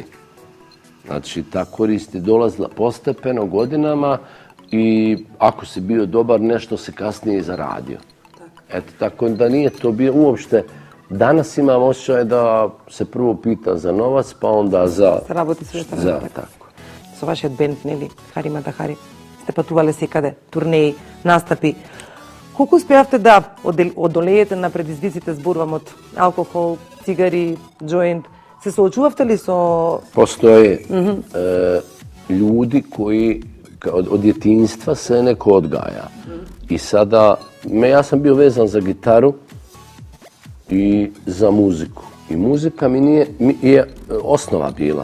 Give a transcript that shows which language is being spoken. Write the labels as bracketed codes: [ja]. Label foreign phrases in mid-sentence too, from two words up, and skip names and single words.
[bs] Znači, ta korist je dolazila postepeno godinama i ako si bio dobar, nešto se kasnije i zaradio. Eto, tako da nije to bio uopšte. Danas imam osjećaj da se prvo pita za novac, pa onda za... [mk] Се работи со ета za работа. [bs] tako. [mk] Со вашиот бенд, нели, Хари Матахари, сте патувале секаде, турнеи, настапи. Колку успеавте да одолеете на предизвиците, зборувам од алкохол, цигари, джоинт? Се соочувавте ли со... [bs] Postoje ljudi koji od djetinjstva se neko odgaja. I sada, ja sam bio vezan za gitaru i za muziku. I muzika mi je osnova bila.